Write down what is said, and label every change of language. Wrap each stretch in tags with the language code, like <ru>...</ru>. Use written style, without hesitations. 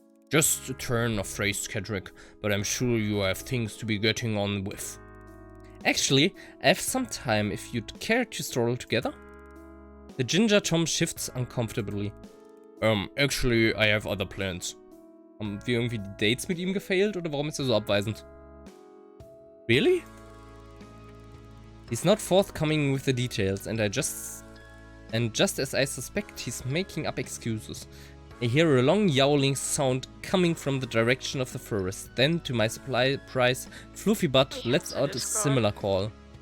<en>Just a turn of phrase, Catrick, but I'm sure you have things to be getting on with. Actually, I have some time if you'd care to stroll together. The Ginger Tom shifts uncomfortably. Actually, I have other plans.</en> <de>Haben wir irgendwie die Dates mit ihm gefailt oder warum ist er so abweisend?</de> <en>Really? He's not forthcoming with the details and just as I suspect, he's making up excuses. I hear a long yowling sound coming from the direction of the forest. Then, to my surprise, Fluffy Butt lets out a similar call.</en>